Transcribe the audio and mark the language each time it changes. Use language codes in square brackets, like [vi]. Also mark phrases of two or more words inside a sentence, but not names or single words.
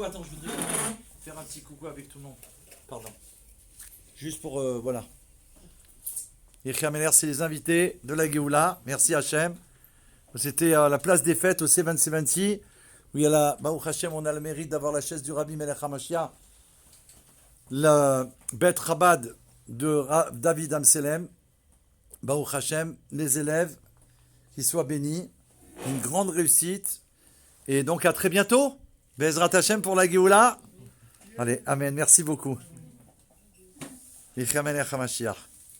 [fr] Attends, je voudrais faire un petit coucou avec tout le monde. Pardon. Juste pour, voilà. C'est les invités de la Géoula. Merci Hachem. C'était à la place des fêtes au C20 où il y a la [he] ברוך השם, [fr] on a le mérite d'avoir la chaise du Rabbi [he] מלך המשיח, [fr] la Beth Chabad de David Amselem. [he] ברוך השם, [fr] les élèves, qu'ils soient bénis, une grande réussite. Et donc à très bientôt. [he] בעזרת השם [fr] pour la Géoula. Allez, amen, merci beaucoup. [he] מלך המשיח.